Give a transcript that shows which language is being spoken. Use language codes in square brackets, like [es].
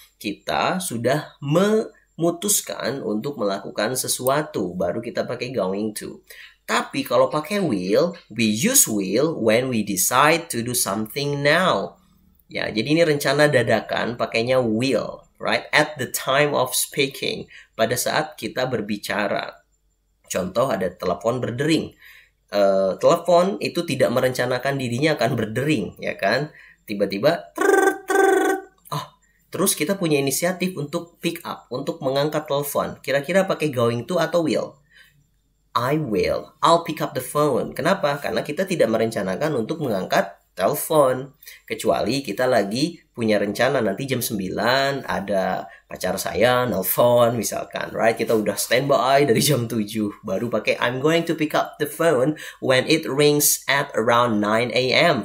[id] Kita sudah memutuskan untuk melakukan sesuatu. Baru kita pakai going to. Tapi kalau pakai [en] will, we use will when we decide to do something now. [id] Ya, jadi ini rencana dadakan pakainya will, [en] right? At the time of speaking, [id] pada saat kita berbicara. Contoh ada telepon berdering. Telepon itu tidak merencanakan dirinya akan berdering, ya kan? Tiba-tiba terus kita punya inisiatif untuk [en] pick up, [id] untuk mengangkat telepon. Kira-kira pakai going to atau will? [en] I will. I'll pick up the phone. [id] Kenapa? Karena kita tidak merencanakan untuk mengangkat telepon. Kecuali kita lagi punya rencana nanti jam 9 ada pacar saya nelfon misalkan. [en] Right? [id] Kita udah standby dari jam 7. Baru pakai [en] I'm going to pick up the phone when it rings at around 9 a.m.